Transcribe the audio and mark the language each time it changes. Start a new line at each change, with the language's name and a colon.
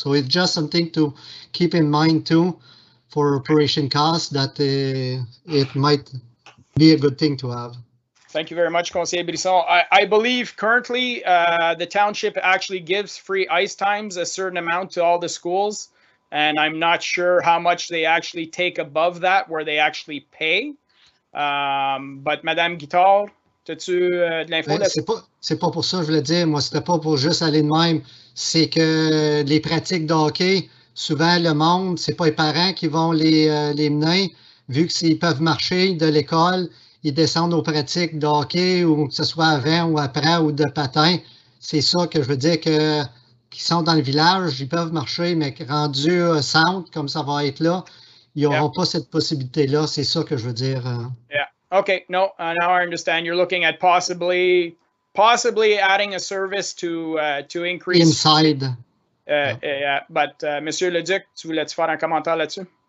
English: So it's just something to keep in mind too for operation costs, that it might be a good thing to have. Thank you very much, Conseiller Brisson. I believe currently the township actually gives free ice times, a certain amount to all the schools. And I'm not sure how much they actually take above that, where they actually pay.
French: But Madame Guittard, as-tu de l'info là-dessus? C'est pas pour ça que je voulais dire. Moi, c'était pas pour juste aller de même. C'est que les pratiques de hockey, souvent le monde, c'est pas les parents qui vont les mener. Vu qu'ils peuvent marcher de l'école, ils descendent aux pratiques de hockey, ou que ce soit avant ou après, ou de patin. C'est ça que je veux dire, que qui sont dans le village, ils peuvent marcher, mais rendus centre, comme ça va être là, ils n'auront pas cette possibilité-là. C'est ça que je veux dire.
English: Yeah. Okay. No. Now I understand. You're looking at possibly adding a service to increase inside. Yeah.
French: But Monsieur Leduc, tu voulais-tu faire un commentaire là-dessus?